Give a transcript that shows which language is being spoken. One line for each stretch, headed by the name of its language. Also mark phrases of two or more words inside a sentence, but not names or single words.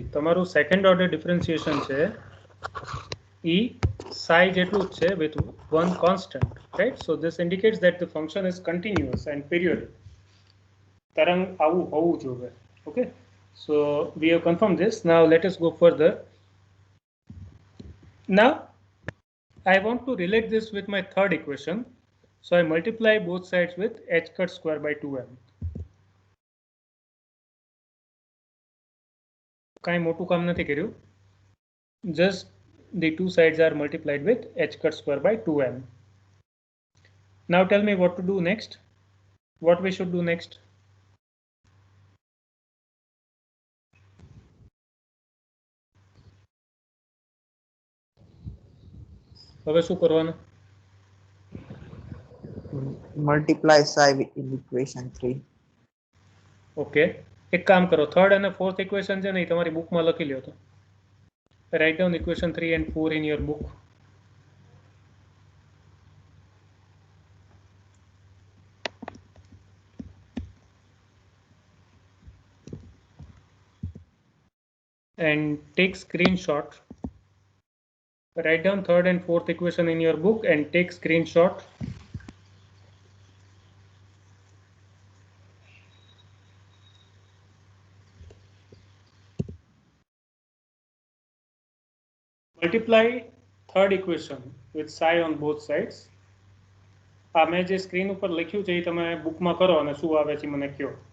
Gujarati: તમારું
English: second order differentiation
Gujarati: છે e psi જેટલું જ છે
English: with one constant, right? So this indicates that the function is continuous and periodic.
Gujarati: તરંગ આવું હોવું જોઈએ.
English: Okay, so we have confirmed this. Now let us go further. Now I want to relate this with my third equation. So I multiply both sides with h cut square by 2m.
Gujarati: કાંઈ મોટું કામ નથી કર્યું.
English: Just the two sides are multiplied with h cut square by 2m. Now tell me what to do next. What we should do next?
Gujarati: હવે શું કરવાનું?
English: Multiply psi in equation 3.
Gujarati: ઓકે, એક કામ કરો, થર્ડ અને
English: fourth equation
Gujarati: છે ને એ તમારી બુકમાં લખી લ્યો.
English: તો write down equation 3 and 4 in your book. And take screenshot. Write down third and fourth equation in your book and take screenshot. Multiply third equation with psi on both sides.
Gujarati: આ મેં જે સ્ક્રીન ઉપર લખ્યું છે એ તમે બુકમાં કરો અને શું આવે છે મને કહો.